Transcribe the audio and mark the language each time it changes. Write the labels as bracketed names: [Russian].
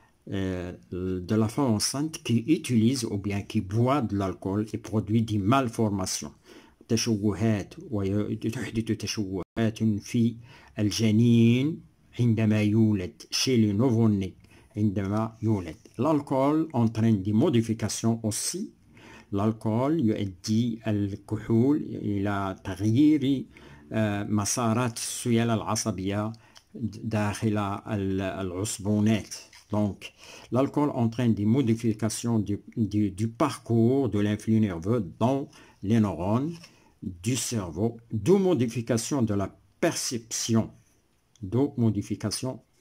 [French] de la femme enceinte qui utilise ou bien qui boit de l'alcool et produit des malformations. [Arabic] تشوهات وتحدث تشوهات في الجنين عندما يولد [French] chez le nouveau-né [Arabic] عندما يولد. [French] L'alcool entraîne des modifications aussi. [Arabic] الألكول يؤدي الكحول إلى تغيير مسارات السيالة العصبية داخل العصبونات. [French] Donc, l'alcool entraîne des modifications du parcours de l'influx nerveux dans les neurones du cerveau, d'où modification de la perception, d'où modification